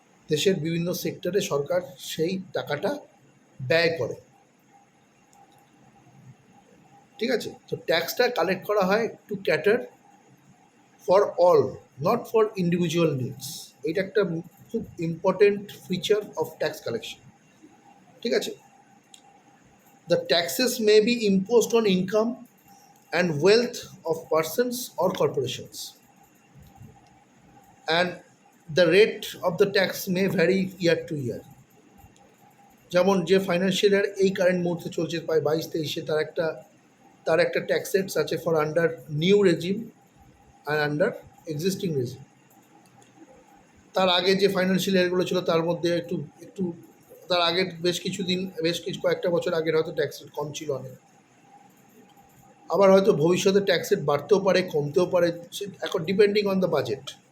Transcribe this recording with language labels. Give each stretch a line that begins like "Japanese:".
Bangla: দেশের বিভিন্ন সেক্টরে সরকার সেই টাকাটা ব্যয় করে, ঠিক আছে? তো ট্যাক্সটা কালেক্ট করা হয়
English: To cater for all, not for individual needs.
Bangla: এটা একটা খুব
English: important feature of tax collection,
Bangla: ঠিক আছে?
English: The taxes may be imposed on income and wealth of persons or corporations, and the rate of the tax may vary year to year।
Bangla: যেমন যে financial year এই current মুহূর্তে চলছে প্রায় 22-23, তার একটা ট্যাক্স রেটস আছে
English: For under new regime and under existing regime.
Bangla: তার আগে যে ফাইন্যান্সিয়াল ইয়ারগুলো ছিল তার মধ্যে একটু তার আগের বেশ কয়েকটা বছর আগের হয়তো ট্যাক্স রেট কম ছিল অনেক, আবার হয়তো ভবিষ্যতে ট্যাক্স রেট বাড়তেও পারে, কমতেও পারে, এখন
English: Depending on the budget.